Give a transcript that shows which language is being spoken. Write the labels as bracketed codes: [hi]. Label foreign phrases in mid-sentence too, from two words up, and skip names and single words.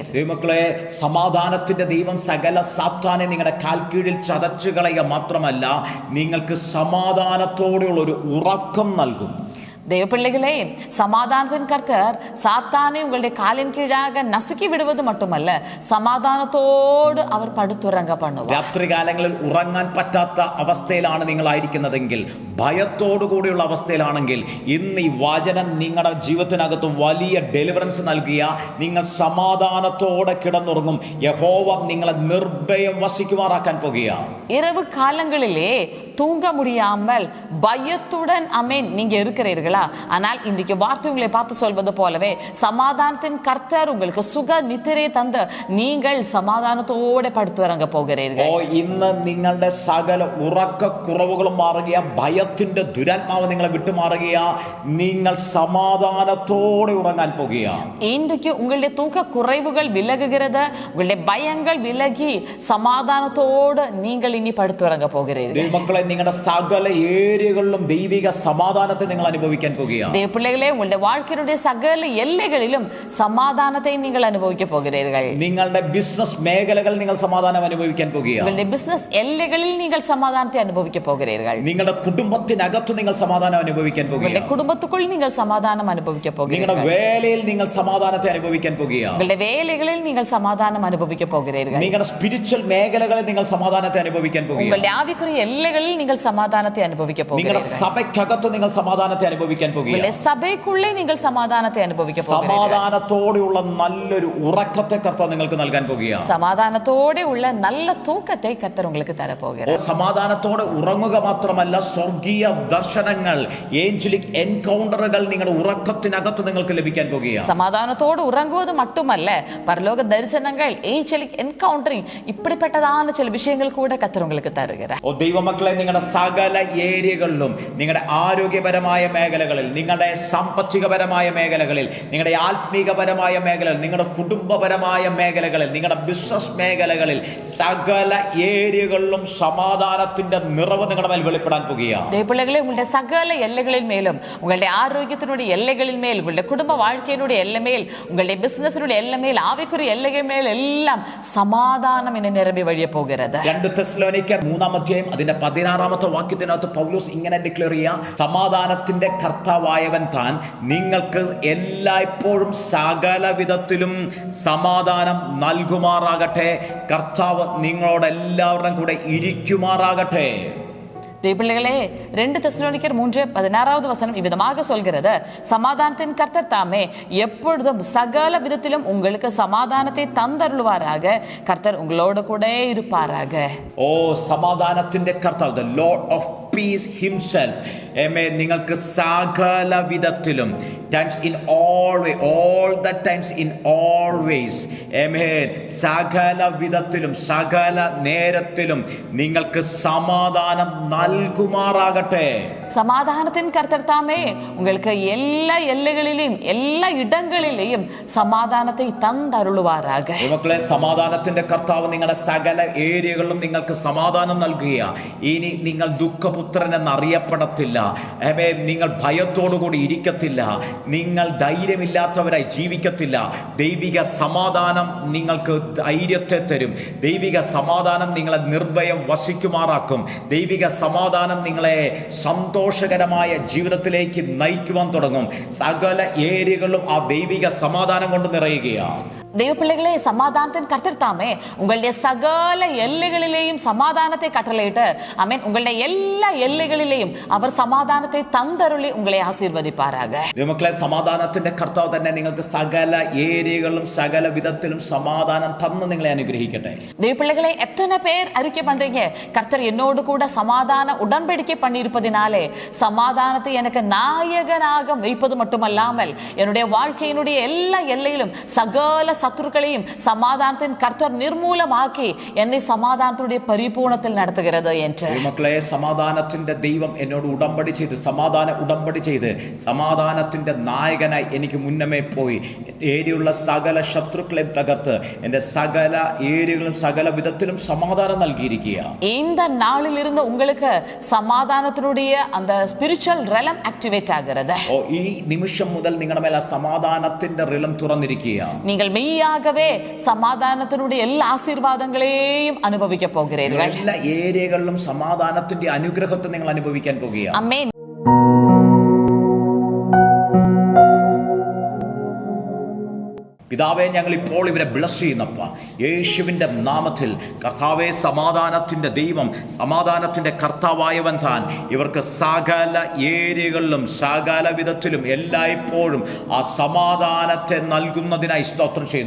[ml] ദൈവമക്കളെ, സമാധാനത്തിന്റെ ദൈവം സകല സാത്താനെ നിങ്ങളുടെ കാൽ കീഴിൽ ചതച്ചു കളയുക മാത്രമല്ല, നിങ്ങൾക്ക് സമാധാനത്തോടെയുള്ള ഒരു ഉറക്കം നൽകും. [ta] தேவப்பிள்ளைகளே, சமாதானத்தின் கர்த்தர் சாத்தானை உங்களுடைய காலின் கீழாக நசுக்கி விடுவது மட்டுமல்ல, சமாதானத்தோடு அவர் படுத்துறங்க பண்ணுவார். [ml] രാത്രികാലങ്ങളിൽ ഉറങ്ങാൻ പറ്റാത്ത അവസ്ഥയിലാണ് നിങ്ങളായിരിക്കുന്നതെങ്കിൽ, ഭയത്തോടുകൂടിയുള്ള അവസ്ഥയിലാണെങ്കിൽ, ഇന്ന് ഈ വചനം നിങ്ങളുടെ ജീവിതത്തിനകത്ത് വലിയ ഡെലിവറൻസ് നൽകിയ നിങ്ങൾ സമാധാനത്തോടെ കിടന്നുറങ്ങും. യഹോവ നിങ്ങളെ നിർഭയം വസിക്കുമാറാക്കാൻ പോകുക. [ta] இரவு காலங்களிலே தூங்க முடியாமல் பயத்துடன் அமேன் நீங்க இருக்கிறீர்களா? ஆனால் இன்றைக்கு வார்த்தை உங்களை பார்த்து சொல்வது போலவே, சமாதானத்தின் கர்த்தர் உங்களுக்கு சுக நித்திரை தந்து நீங்கள் சமாதானத்தோடே படுத்துறங்க പോകുகிறீர்கள். [ml] ഇന്ന് നിങ്ങളുടെ സകല ഉറക്ക കുറവുകളും മാറുക, ഭയത്തിന്റെ ദുരാത്മാവ് നിങ്ങളെ വിട്ടുമാറുക, നിങ്ങൾ സമാധാനത്തോടെ ഉറങ്ങാൻ പോകുക. [ta] இன்றைக்கு உங்களுடைய தூக்க குறைவுகள் விலகுகிறது, உங்களுடைய பயங்கள் விலகி சமாதானத்தோடு நீங்கள் இனி படுத்துறங்க போகிறீர்கள். [ml] മക്കളെ, നിങ്ങളുടെ സകല ഏരിയകളിലും ദൈവിക സമാധാനത്തെ നിങ്ങൾ അനുഭവിക്കാൻ പോകുക. [ta] தேவப்பிள்ளைகளே, உங்களுடைய வாழ்க்கையினுடைய சகல எல்லைகளிலும் சமாதானத்தை நீங்கள் அனுபவிக்க போகிறீர்கள். [ml] നിങ്ങളുടെ ബിസിനസ് മേഖലകളിൽ നിങ്ങൾ സമാധാനം അനുഭവിക്കാൻ പോകുക. [ta] உங்களுடைய பிசினஸ் எல்லைகளில் நீங்கள் சமாதானத்தை அனுபவிக்க போகிறீர்கள். [ml] നിങ്ങളുടെ കുടുംബത്തിനകത്ത് നിങ്ങൾ സമാധാനം അനുഭവിക്കാൻ പോകുക. [ta] உங்களுடைய குடும்பத்துக்குள் நீங்கள் சமாதானம் அனுபவிக்க போகிறீர்கள். [ml] നിങ്ങളുടെ വേലയിൽ നിങ്ങൾ സമാധാനത്തെ അനുഭവിക്കാൻ പോകുക. [ta] உங்களுடைய வேலைகளில் நீங்கள் சமாதானம் அனுபவிக்க போகிறீர்கள். [ml] നിങ്ങളുടെ സ്പിരിച്വൽ മേഖലകളിൽ നിങ്ങൾ സമാധാനത്തെ അനുഭവിക്കാൻ പോകുക. [ta] உங்களுடைய ஆவிக்குரிய எல்லைகளில் நீங்கள் சமாதானத்தை அனுபவிக்க [ml] നിങ്ങളുടെ [ta] போகிறீர்கள். [ml] സഭയ്ക്കകത്ത് നിങ്ങൾ സമാധാനത്തെ അനുഭവിക്കാൻ പോകുക. [ta] உங்களுடைய சபைக்குள்ளே நீங்கள் சமாதானத்தை அனுபவிக்க போகிறீர்கள். [ml] സമാധാനത്തോടെയുള്ള നല്ലൊരു ഉറക്കത്തെ കർത്താവ് നിങ്ങൾക്ക് നൽകാൻ പോകുക. [ta] சமாதானத்தோடே உள்ள நல்ல தூக்கத்தை கர்த்தர் உங்களுக்கு തര പോകുகிறார். [ml] സമാധാനത്തോടെ ഉറങ്ങുക മാത്രമല്ല, സ്വർഗീയ ദർശനങ്ങൾ, [en] angelic encounters [ml] നിങ്ങളുടെ ഉറക്കത്തിനകത്ത് നിങ്ങൾക്ക് ലഭിക്കാൻ പോകുക. [ta] സമാധാനത്തോട് ഉറങ്ങുவது மட்டுமல்ல, பரலோக தரிசனங்கள், [en] angelic encountering, [ta] இப்படிப்பட்டதான ചില விஷயங்கள் கூட கர்த்தர் உங்களுக்கு தருகிறார். [ml] ദൈവമക്കളെ, നിങ്ങളുടെ സകല ഏരിയകളിലും, നിങ്ങളുടെ ആരോഗ്യപരമായ മേഖലകളിൽ, നിങ്ങളുടെ സാമ്പത്തികപരമായ മേഖലകളിൽ, നിങ്ങളുടെ ആത്മീകപരമായ മേഖലകളിൽ, നിങ്ങളുടെ കുടുംബപരമായ മേഖലകളിൽ, നിങ്ങളുടെ ബിസിനസ് മേഖലകളിൽ, സകല ഏരിയകളിലും സമാധാനത്തിന്റെ നിറവ് നിങ്ങളുടെ മേൽ വെളിപ്പെടാൻ പോകുക. [ta] தேவப்பிள்ளைகளே, உங்களுடைய சகல எல்லைகளின் மேலும், உங்களுடைய ஆரோக்கியத்தினுடைய எல்லைகளின் மேல், உங்களுடைய குடும்ப வாழ்க்கையினுடைய எல்லை மேல், உங்களுடைய பிசினஸினுடைய எல்லை மேல், ஆவிக்குரிய எல்லைகள் மேல் எல்லாம் சமாதானம் என நிரம்பி வழிய போகிறது. [ml] 2 തെസ്സലോനിക്കർ 3-ാം അധ്യായം അതിന്റെ 14 16-ാമത്തെ വാക്യത്തിനകത്ത് പൗലോസ് ഇങ്ങനെ ഡിക്ലെയർ ചെയ്യുക, സമാധാനത്തിന്റെ കർത്താവായവൻ താൻ നിങ്ങൾക്ക് എല്ലായ്പ്പോഴും സകല വിധത്തിലും സമാധാനം നൽകുമാറാകട്ടെ. കർത്താവ് നിങ്ങളോടെല്ലാവരുടെയും കൂടെ ഇരിക്കുമാറാകട്ടെ. [ta] தேவப்பிள்ளைகளே 2 தெசலோனிக்கர் 3:16 இவ்விதமாக சொல்கிறது, சமாதானத்தின் கர்த்தர் தாமே எப்பொழுதும் சகல விதத்திலும் உங்களுக்கு சமாதானத்தை தந்தருள்வாராக. கர்த்தர் உங்களோடு கூட இருப்பாராக. [ml] ഓ സമാധാനത്തിന്റെ കർത്താവ്, [en] the Lord of peace himself, [ml] amen, നിങ്ങൾക്ക് സകല വിധത്തിലും, [en] times in all way, all the times in all ways, [ml] amen, സകല വിധത്തിലും സകല നേരത്തിലും നിങ്ങൾക്ക് സമാധാനം നൽകുമാറാകട്ടെ. [ta] சமாதானத்தின் கர்த்தர் தாமே உங்களுக்கு எல்லா எல்லைகளிலும் எல்லா இடங்களிலேயும் சமாதானத்தை தந்தருள்வாராக. [ml] മക്കളെ, സമാധാനത്തിന്റെ കർത്താവ് നിങ്ങളുടെ സകല ഏരിയകളിലും നിങ്ങൾക്ക് സമാധാനം നൽകുക. ഇനി നിങ്ങൾ ദുഃഖപുത്രൻ എന്നറിയപ്പെടത്തില്ല. നിങ്ങൾ ഭയത്തോടുകൂടി ഇരിക്കത്തില്ല. നിങ്ങൾ ധൈര്യമില്ലാത്തവരായി ജീവിക്കത്തില്ല. ദൈവിക സമാധാനം നിങ്ങൾക്ക് ധൈര്യത്തെ തരും. ദൈവിക സമാധാനം നിങ്ങളെ നിർഭയം വസിക്കുമാറാക്കും. ദൈവിക സമാധാനം നിങ്ങളെ സന്തോഷകരമായ ജീവിതത്തിലേക്ക് നയിക്കുവാൻ തുടങ്ങും. സകല ഏരിയകളിലും ആ ദൈവിക സമാധാനം കൊണ്ട് നിറയുകയാണ്. [ta] தேவப்பிள்ளைகளே, சமாதானத்தின் கர்த்தர் தாமே உங்களுடைய சகல எல்லைகளிலேயும் சமாதானத்தை கட்டளையிட்டு, ஆமென், உங்களுடைய எல்லா எல்லைகளிலேயும் அவர் சமாதானத்தை தந்தருளி உங்களை ஆசீர்வதிப்பாராக. [ml] ദൈവമക്കളെ, സമാധാനത്തിന്റെ കർത്താവ് തന്നെ നിങ്ങൾക്ക് സകല ഏരിയകളിലും സകല വിധത്തിലും സമാധാനം തന്ന് നിങ്ങളെ അനുഗ്രഹിക്കട്ടെ. [ta] தேவப்பிள்ளைகளே, எத்தனை பேர் அறிக்கை பண்றீங்க, கர்த்தர் என்னோடு கூட சமாதான உடன்படிக்கை பண்ணியிருப்பதினாலே சமாதானத்தை எனக்கு நாயகனாக வைப்பது மட்டுமல்லாமல் என்னுடைய வாழ்க்கையினுடைய எல்லா எல்லையிலும் சகல சத்துருக்களையும் சமாதானத்தின் கர்த்தர் நிர்மூலமாக்கி என்னை சமாதானத்துடைய பரிபூர்ணத்தில் நடத்துகிறது என்று. [ml] മക്കളെ, സമാധാനത്തിന്റെ ദൈവം എന്നോട് ഉടമ്പടി ചെയ്ത് സമാധാനത്തിന്റെ നായകനായി എനിക്ക് മുന്നമേ പോയി ഏരിയുള്ള സകല ശത്രുക്കളെ തകർത്ത് എൻ്റെ സകല ഏരിയകളും സകല വിധത്തിലും സമാധാനം നൽകിയിരിക്കുക. [ta] இந்த நாளில் இருந்து உங்களுக்கு சமாதானத்தினுடைய அந்த [en] spiritual realm activate [ta] ஆகிறது. [ml] ഈ നിമിഷം മുതൽ നിങ്ങളുടെ മേൽ ആ സമാധാനത്തിന്റെ റിലം തുറന്നിരിക്കുക. [ta] நீங்கள் மெய்யாகவே சமாதானத்தினுடைய எல்லா ஆசீர்வாதங்களையும் அனுபவிக்க போகிறீர்கள். [ml] എല്ലാ ഏരിയകളിലും സമാധാനത്തിന്റെ അനുഗ്രഹത്തെ നിങ്ങൾ അനുഭവിക്കാൻ പോകുകയാണ്. ആമേൻ. പിതാവേ, ഞങ്ങൾ ഇപ്പോൾ ഇവരെ ബ്ലസ് ചെയ്യുന്നപ്പ യേശുവിൻ്റെ നാമത്തിൽ. കർത്താവേ, സമാധാനത്തിൻ്റെ ദൈവം, സമാധാനത്തിൻ്റെ കർത്താവായവൻ താൻ ഇവർക്ക് സകല ഏരിയകളിലും സകല വിധത്തിലും എല്ലായ്പ്പോഴും ആ സമാധാനത്തെ നൽകുന്നതിനായി സ്തോത്രം ചെയ്യുന്നു.